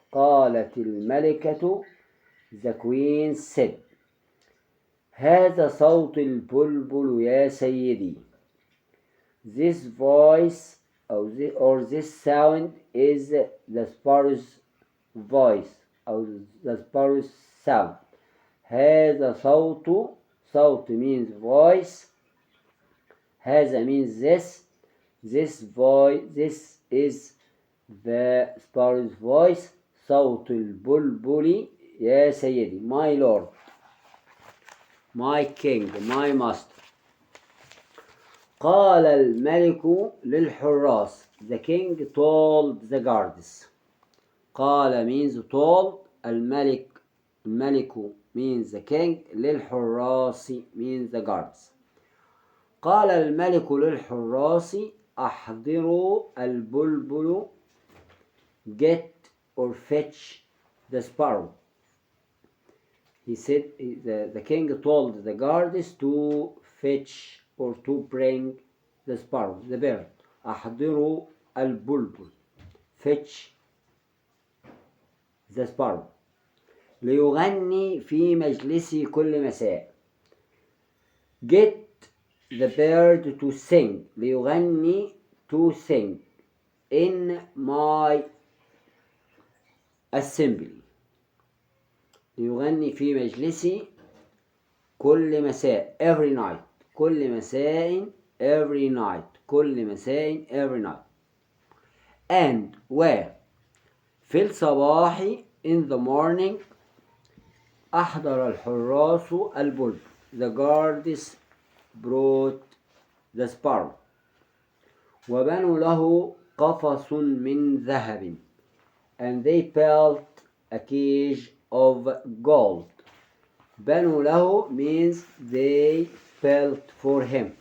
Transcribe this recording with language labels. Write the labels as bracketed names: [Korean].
[Arabic] قالت الملكة, [English] the queen said. [Arabic] هذا صوت البلبل يا سيدي. [English] This voice or this sound is the sparrow's voice or the sparrow's sound. [Arabic] هذا صوت, صوت [English] means voice. هذا means this. This voice, this is the sparrow's voice. [Arabic] صوت البلبل يا سيدي, [English] my lord, my king, my master. [Arabic] قال الملك للحراس. [English] The king told the guards. قال means told. الملك means the king. للحراس means the guards. [Arabic] قال الملك للحراس أحضروا البلبل. [English] Get or fetch the sparrow. He said, the king told the guards to fetch or to bring the sparrow, the bird. [Arabic] أحضروا البلبل. [English] Fetch the sparrow. [Arabic] ليغني في مجلسي كل مساء. [English] Get the bird to sing. ليغني to sing in my assembly. [Arabic] ليغني في مجلسي كل مساء [English] every night. [Arabic] كل مساء [English] every night. كل مساء every night. [Arabic] and في الصباح [English] in the morning [Arabic] أحضر الحراس البلبل. [English] The guards brought the sparrow. [Arabic] وبنوا له قفص من ذهب. [English] And they built a cage of gold. [Arabic] بنوا له [English] means they built for him.